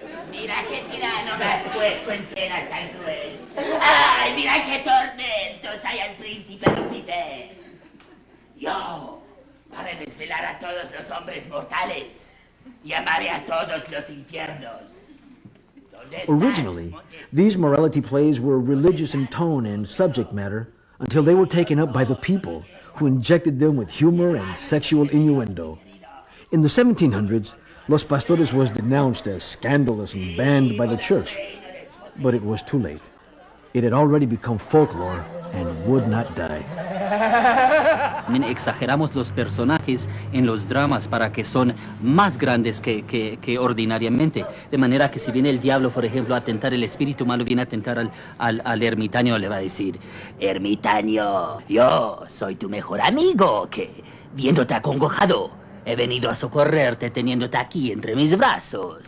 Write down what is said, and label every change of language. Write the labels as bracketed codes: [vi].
[es] Mira qué tirano me has puesto en penas tan cruel. ¡Ay, mira qué tormentos hay al príncipe Lucifer! Yo, para desvelar a todos los hombres mortales, llamaré a todos los infiernos. ¿Dónde estás? [en] Originally, these morality plays were religious in tone and subject matter until they were taken up by the people, who injected them with humor and sexual innuendo. In the 1700s, Los Pastores was denounced as scandalous and banned by the church. But it was too late. It had already become folklore and would not die. [es] Exageramos los personajes en los dramas para que son más grandes que ordinariamente. De manera que si viene el diablo, por ejemplo, a tentar, el espíritu malo viene a tentar al ermitaño, le va a decir: Ermitaño, yo soy tu mejor amigo, que viéndote acongojado, he venido a socorrerte teniéndote aquí entre mis brazos.